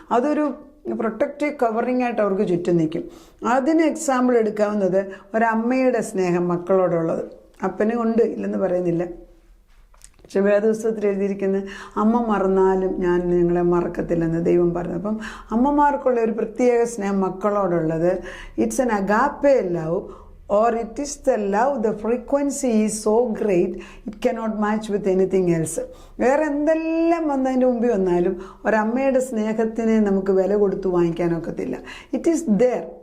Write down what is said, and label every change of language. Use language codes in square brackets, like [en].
[ml] അതൊരു protective covering ആയിട്ട് അവർക്ക് ചുറ്റും നിൽക്കും. അതിന് എക്സാമ്പിൾ എടുക്കാവുന്നത് ഒരമ്മയുടെ സ്നേഹം മക്കളോടുള്ളത്. അപ്പനും ഉണ്ട്, ഇല്ലെന്ന് പറയുന്നില്ല. പക്ഷെ വേദപുസ്തകത്തിൽ എഴുതിയിരിക്കുന്ന അമ്മ മറന്നാലും ഞാൻ നിങ്ങളെ മറക്കത്തില്ലെന്ന് ദൈവം പറഞ്ഞു. അപ്പം അമ്മമാർക്കുള്ള ഒരു പ്രത്യേക സ്നേഹം മക്കളോടുള്ളത്, [en] It's an agape love or it is the love, the frequency is so great it cannot match with anything else. [ml] വേറെ എന്തെല്ലാം വന്നതിൻ്റെ മുമ്പിൽ വന്നാലും ഒരമ്മയുടെ സ്നേഹത്തിനെ നമുക്ക് വില കൊടുത്ത് വാങ്ങിക്കാനൊക്കത്തില്ല. [en] It is there.